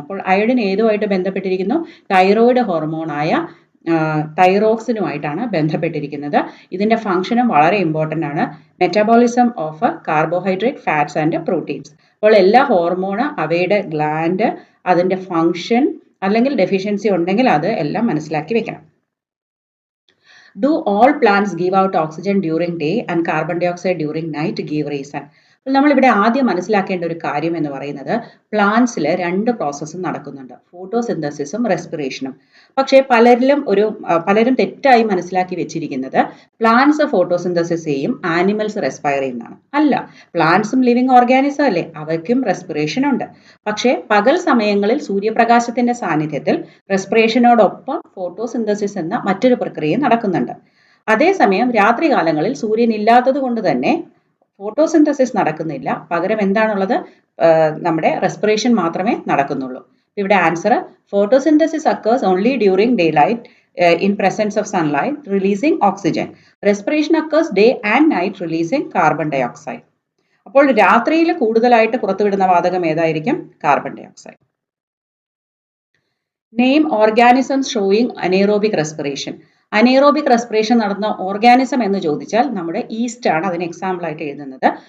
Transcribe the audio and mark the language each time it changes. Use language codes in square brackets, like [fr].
[ml] അപ്പോൾ അയോഡിൻ ഏതുമായിട്ട് ബന്ധപ്പെട്ടിരിക്കുന്നു? തൈറോയിഡ് ഹോർമോണായ തൈറോക്സിനുമായിട്ടാണ് ബന്ധപ്പെട്ടിരിക്കുന്നത്. ഇതിന്റെ ഫംഗ്ഷനും വളരെ ഇമ്പോർട്ടൻ്റ് ആണ്. [en] Metabolism of carbohydrate, fats and proteins. [ml] അപ്പോൾ എല്ലാ ഹോർമോൺ, അവയുടെ ഗ്ലാൻഡ്, അതിന്റെ ഫംഗ്ഷൻ അല്ലെങ്കിൽ ഡെഫിഷ്യൻസി ഉണ്ടെങ്കിൽ അത് എല്ലാം മനസ്സിലാക്കി വെക്കണം. [en] Do all plants give out oxygen during day and carbon dioxide during night? Give reason. [ml] നമ്മളിവിടെ ആദ്യം മനസ്സിലാക്കേണ്ട ഒരു കാര്യം എന്ന് പറയുന്നത് പ്ലാന്റ്സിൽ രണ്ട് പ്രോസസ്സും നടക്കുന്നുണ്ട്, ഫോട്ടോസിന്തസിസും റെസ്പിറേഷനും. പക്ഷേ പലരും തെറ്റായി മനസ്സിലാക്കി വെച്ചിരിക്കുന്നത് പ്ലാന്റ്സ് ഫോട്ടോസിന്തസിസ് ചെയ്യും, ആനിമൽസ് റെസ്പയർ ചെയ്യുന്നതാണ്. അല്ല, പ്ലാന്റ്സും ലിവിങ് ഓർഗാനിസം അല്ലേ, അവയ്ക്കും റെസ്പിറേഷൻ ഉണ്ട്. പക്ഷേ പകൽ സമയങ്ങളിൽ സൂര്യപ്രകാശത്തിന്റെ സാന്നിധ്യത്തിൽ റെസ്പിറേഷനോടൊപ്പം ഫോട്ടോസിന്തസിസ് എന്ന മറ്റൊരു പ്രക്രിയ നടക്കുന്നുണ്ട്. അതേസമയം രാത്രി കാലങ്ങളിൽ സൂര്യൻ ഇല്ലാത്തത് കൊണ്ട് തന്നെ ഫോട്ടോസിന്തസിസ് നടക്കുന്നില്ല, പകരം എന്താണുള്ളത്? നമ്മുടെ റെസ്പിറേഷൻ മാത്രമേ നടക്കുന്നുള്ളൂ. [en] ഇവിടെ answer photosynthesis occurs only during daylight in presence of sunlight releasing oxygen. Respiration occurs day and night releasing carbon dioxide. [ml] അപ്പോൾ രാത്രിയിൽ കൂടുതലായിട്ട് പുറത്തുവിടുന്ന വാതകം ഏതായിരിക്കും? Carbon dioxide. [en] Name organisms showing anaerobic respiration. [ml] Anaerobic respiration നടന്ന ഓർഗാനിസം എന്ന് ചോദിച്ചാൽ നമ്മുടെ ഈസ്റ്റ് ആണ് അതിന് എക്സാമ്പിൾ ആയിട്ട് എഴുതുന്നത്.